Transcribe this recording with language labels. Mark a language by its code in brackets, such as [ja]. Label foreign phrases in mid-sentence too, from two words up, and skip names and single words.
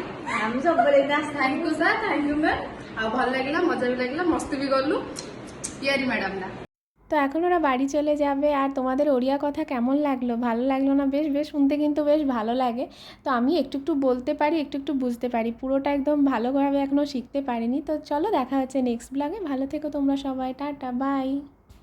[or] ଆମେ ସବୁବେଳେ [en] Thank you sir, thank you ma'am. [or] ଆଉ ଭଲ ଲାଗିଲା, ମଜା ବି ଲାଗିଲା, ମସ୍ତି ବି କଲୁ ପିଆରି ମ୍ୟାଡାମ ନା। [bn] তো এখন ওরা বাড়ি চলে যাবে। আর তোমাদের ওড়িয়া কথা কেমন লাগলো, ভালো লাগলো না? বেশ বেশ, শুনতে কিন্তু বেশ ভালো লাগে। তো আমি একটু একটু বলতে পারি, একটু একটু বুঝতে পারি, পুরোটা একদম ভালোভাবে এখনও শিখতে পারিনি। তো চলো, দেখা হচ্ছে [en] next blog. [bn] ভালো থেকো তোমরা সবাই, টাটা, বাই।